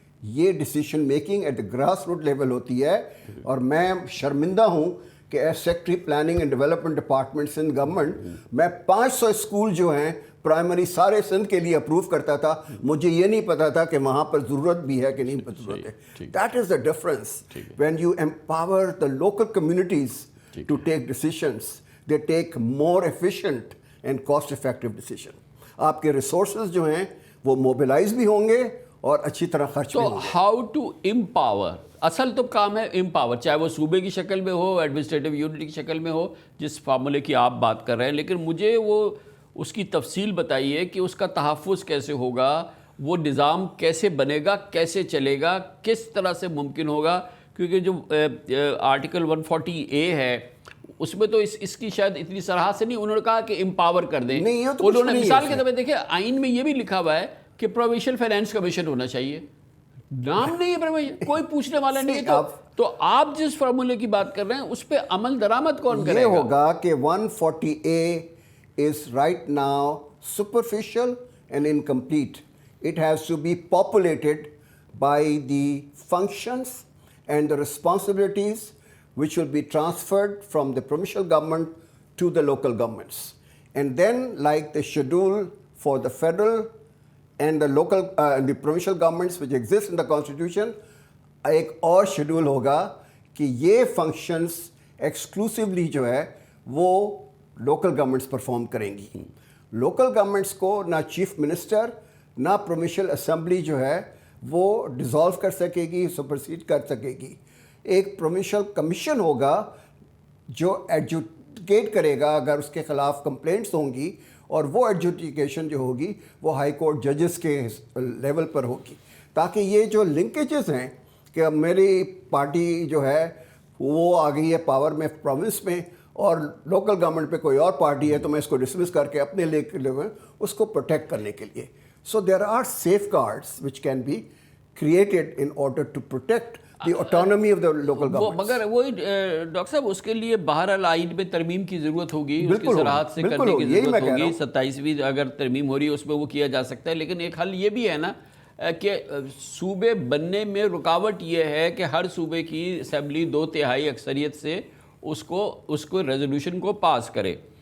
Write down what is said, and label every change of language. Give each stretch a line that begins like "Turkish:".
Urdu: یہ
English: decision making at grass root level
Urdu: ہوتی ہے. اور میں شرمندہ ہوں کہ
English: as secretary planning and development department Sindh government
Urdu: میں 500 اسکول جو ہیں پرائمری سارے سندھ کے لیے اپروو کرتا تھا. مجھے یہ نہیں پتا تھا کہ وہاں پر ضرورت بھی ہے کہ نہیں ضرورت ہے.
English: That is the difference when you empower the local communities to take decisions. they take more efficient and cost effective decision.
Urdu: آپ کے ریسورسز جو ہیں وہ موبلائز بھی ہوں گے اور اچھی طرح خرچ بھی ہوں گے. تو
English: how to empower,
Urdu: اصل تو کام ہے امپاور، چاہے وہ صوبے کی شکل میں ہو، ایڈمنسٹریٹو یونٹ کی شکل میں ہو، جس فارمولے کی آپ بات کر رہے ہیں. لیکن مجھے وہ اس کی تفصیل بتائیے کہ اس کا تحفظ کیسے ہوگا، وہ نظام کیسے بنے گا، کیسے چلے گا، کس طرح سے ممکن ہوگا. کیونکہ جو آرٹیکل 140A ہے اس میں تو اس کی شاید اتنی صراحت سے نہیں، انہوں نے کہا کہ امپاور کر دیں. انہوں نے مثال کے طور پہ دیکھیں آئین میں یہ بھی لکھا ہوا ہے کہ پروونشل فائنانس کمیشن ہونا چاہیے، نام نہیں ہے پروونشل، کوئی پوچھنے والا نہیں ہے. تو آپ جس فارمولے کی بات کر رہے ہیں اس پہ عمل درآمد کون کرے گا؟ یہ ہوگا کہ
English: 140A is right now superficial and incomplete. It has to be populated by the functions and the responsibilities which will be transferred from the provincial government to the local governments. And then, like the schedule for the federal and the local the provincial governments which exist in the constitution,
Urdu: ایک اور schedule ہوگا کہ یہ functions exclusively جو ہے وہ local governments perform کریں گی. لوکل گورنمنٹس کو نہ چیف منسٹر نہ پروونشل اسمبلی جو ہے وہ ڈیزالو کر سکے گی، سپرسیڈ کر سکے گی. ایک پروونشل کمیشن ہوگا جو ایڈجوڈیکیٹ کرے گا اگر اس کے خلاف کمپلینٹس ہوں گی، اور وہ ایڈجوڈیکیشن جو ہوگی وہ ہائی کورٹ ججز کے لیول پر ہوگی. تاکہ یہ جو لنکیجز ہیں کہ اب میری پارٹی جو ہے وہ آ گئی ہے پاور میں پروونس میں اور لوکل گورنمنٹ پہ کوئی اور پارٹی ہے تو میں اس کو ڈسمس کر کے اپنے لے اس کو پروٹیکٹ کرنے کے لیے.
English: So there are safeguards which can be created in order to protect the autonomy of the local government.
Urdu: مگر وہی ڈاکٹر صاحب اس کے لیے بہرحال آئین میں ترمیم کی ضرورت ہوگی، اس کی صراحت سے کرنے کی ضرورت ہوگی. 27ویں اگر ترمیم ہو رہی ہے اس میں وہ کیا جا سکتا ہے. لیکن ایک حل یہ بھی ہے نا کہ صوبے بننے میں رکاوٹ یہ ہے کہ ہر صوبے کی اسمبلی 2/3 اکثریت سے اس کو ریزولوشن کو پاس کرے.